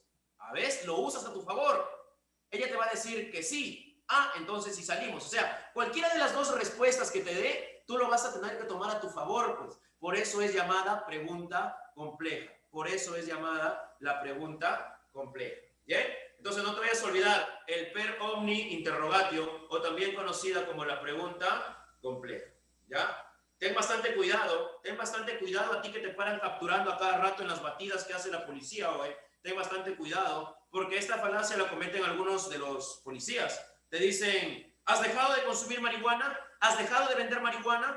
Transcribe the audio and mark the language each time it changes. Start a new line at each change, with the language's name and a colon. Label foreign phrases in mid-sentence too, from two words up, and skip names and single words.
Spanish: A ver, lo usas a tu favor. Ella te va a decir que sí. Ah, entonces sí salimos. O sea, cualquiera de las dos respuestas que te dé, tú lo vas a tener que tomar a tu favor, pues. Por eso es llamada pregunta compleja. Por eso es llamada la pregunta compleja. ¿Bien? Entonces no te vayas a olvidar el
Latin: per omni interrogatio,
Spanish: o también conocida como la pregunta compleja. ¿Ya? Ten bastante cuidado a ti que te paran capturando a cada rato en las batidas que hace la policía hoy. Ten bastante cuidado, porque esta falacia la cometen algunos de los policías. Te dicen, ¿has dejado de consumir marihuana? ¿Has dejado de vender marihuana?